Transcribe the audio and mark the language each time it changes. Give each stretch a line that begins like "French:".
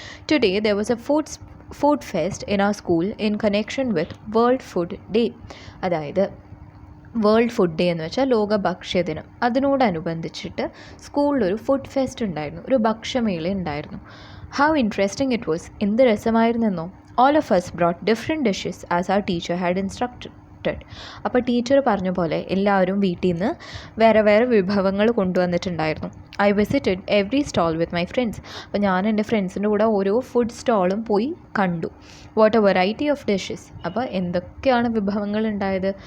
English: Today there was a food fest in our school in connection with world food day.
Malayalam: അതായത് world food day എന്ന് വെച്ചാൽ ലോക ഭക്ഷ്യദിനം. അതിനോടനുബന്ധിച്ചിട്ട് സ്കൂളിലൊരു food fest ഉണ്ടായിരുന്നു, ഒരു ഭക്ഷ്യമേള ഉണ്ടായിരുന്നു.
English: How interesting it was.
Malayalam: എന്ത് രസമായിരുന്നെന്നോ.
English: All of us brought different dishes as our teacher had instructed.
Malayalam: അപ്പോൾ teacher പറഞ്ഞ പോലെ എല്ലാവരും വീട്ടിൽ നിന്ന് വേറെ വേറെ വിഭവങ്ങൾ കൊണ്ടുവന്നിട്ടുണ്ടായിരുന്നു.
English: I visited every stall with my friends.
Malayalam: അപ്പോൾ ഞാൻ എൻ്റെ ഫ്രണ്ട്സിൻ്റെ കൂടെ ഓരോ ഫുഡ് സ്റ്റോളും പോയി കണ്ടു.
English: What a variety of dishes.
Malayalam: അപ്പോൾ എന്തൊക്കെയാണ് വിഭവങ്ങൾ ഉണ്ടായത്?